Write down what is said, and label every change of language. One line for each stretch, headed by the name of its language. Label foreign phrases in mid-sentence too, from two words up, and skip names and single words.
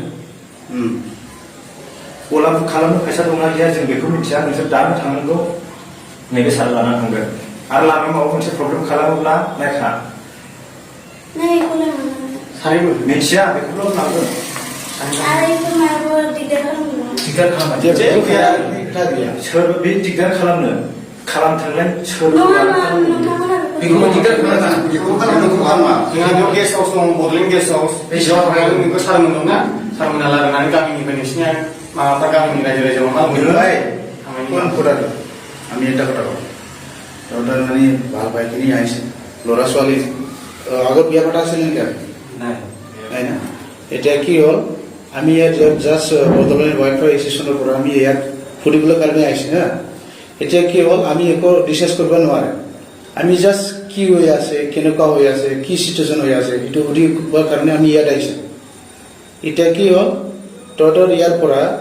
Bodo: अला बुक खालामनो फैसा दंना गैया जों बेखौ मिथिया नोंसोर दानो थांनांगौ नैबे सार लाना थांगोन आरो लामायाव माबा मोनसे प्रब्लेम खालामोब्ला नायखा मिथिया बेखौल' लांगोन दिगदार खालामबाय सोर बे दिगदार खालामथोंलाय सोर बेखौ दिगदार खालामा जोंहा बेयाव
English: guest house
Bodo: दं बड'लेण्ड
English: guest house
Bodo: बेसेबां थांनांगौ बेखौ सारमोन दंना सारमोना लाबोनानै गामिनिफ्राय नोंसिनिया माबाफ्रा गामिनि रायजो राजाया मा
Assamese: बुंदों আমি এটা কথা কওঁ তহঁতৰ মানে ভাল পাইখিনি আহিছে ল'ৰা ছোৱালী আগত বিয়া পতা আছিল নেকি নাই না এতিয়া কি হ'ল আমি ইয়াত জাষ্ট বড'লেণ্ড ৱাইফাই এছ'চিয়েশ্যনৰ পৰা আমি ইয়াত ফুৰিবলৈ কাৰণে আহিছোঁ হা এতিয়া কি হ'ল আমি একো ডিছকাছ কৰিব নোৱাৰে আমি জাষ্ট কি হৈ আছে কেনেকুৱা হৈ আছে কি চিটুৱেশ্যন হৈ আছে এইটো সুধিবৰ কাৰণে আমি ইয়াত আহিছোঁ এতিয়া কি হ'ল তহঁতৰ ইয়াৰ পৰা